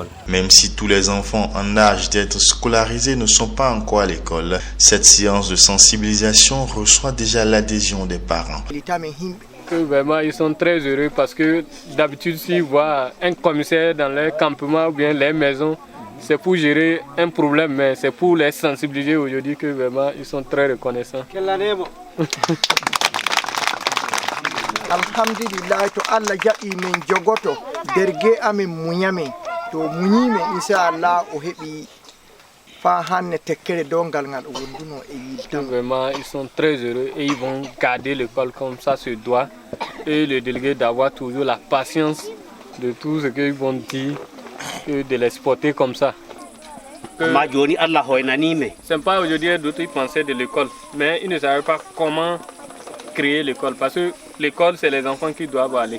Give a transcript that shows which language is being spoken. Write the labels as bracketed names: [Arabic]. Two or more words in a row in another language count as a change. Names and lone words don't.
[French] Même si tous les enfants en âge d'être scolarisés ne sont pas encore à l'école, cette séance de sensibilisation reçoit déjà l'adhésion des parents. Vraiment, ils sont très heureux parce que d'habitude, s'ils voient un commissaire dans leur campement ou bien les maisons, c'est pour gérer un problème, mais c'est pour les sensibiliser aujourd'hui que vraiment ils sont très reconnaissants. [Fula] Alhamdulillah, to Allah jaɓi min jogoto derge amin muñamin to muñime inchallah o heɓi fa hanne tekkere dongal ngal o wonduno e yidde. [French] Vraiment, ils sont très heureux et ils vont garder l'école comme ça se doit. Et le délégué d'avoir toujours la patience de tout ce qu'ils vont dire et de les supporter comme ça. C'est pas aujourd'hui d'autres ils pensaient de l'école, mais ils ne savaient pas comment créer l'école parce que l'école c'est les enfants qui doivent aller.